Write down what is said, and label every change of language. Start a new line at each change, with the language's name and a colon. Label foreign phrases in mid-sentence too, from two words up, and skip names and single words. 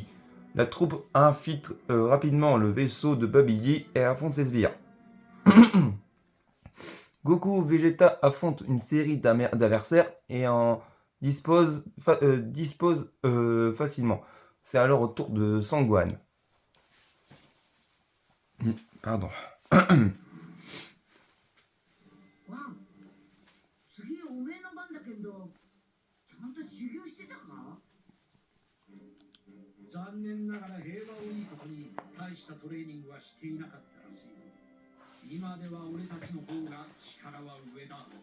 French: La troupe infiltre rapidement le vaisseau de Babidi et affronte ses sbires. Goku Vegeta affrontent une série d'adversaires et en disposent facilement. C'est alors au tour de Sangohan. Pardon.
Japanese: ワン、次おめえの番だけど、ちゃんと修行してたか？残念ながら平和をいいことに大したトレーニングはしていなかったらしい。今では俺たちの方が力は上だ。